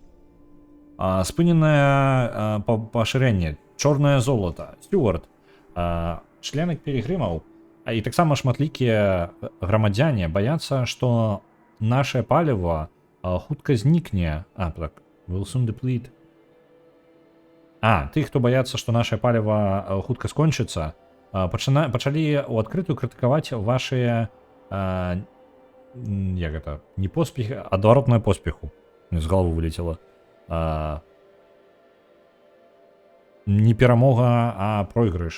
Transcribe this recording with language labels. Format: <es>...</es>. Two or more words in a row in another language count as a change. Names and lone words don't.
<be>Спыненае пашырэнне. чорнае золата. Стюарт, члены пілігрымаў, і таксама шматлікія грамадзяне баяцца, што наше паліва хутка знікне. Так,</be> <en>will soon deplete.</en> <be>Тых, хто баяцца, што наше паліва хутка скончыцца, пачалі ў адкрытую крытыкаваць вашыя як гэта, не поспехи, адваротную поспеху. З головы вылетела. Не перамога, а пройгрыш.</be>